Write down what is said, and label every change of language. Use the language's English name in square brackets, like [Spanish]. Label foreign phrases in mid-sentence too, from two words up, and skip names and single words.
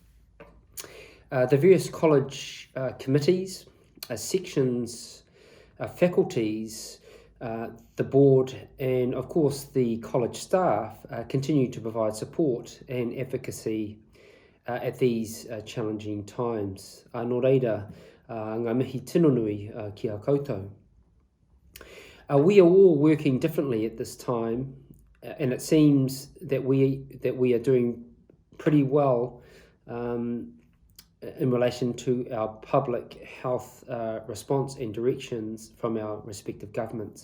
[English] The various college committees, sections, faculties, the board and of course the college staff continue to provide support and advocacy at these challenging times. [Māori] Nō reira, ngā mihi tino nui ki a koutou. [English] We are all working differently at this time, and it seems that we are doing pretty well in relation to our public health response and directions from our respective governments.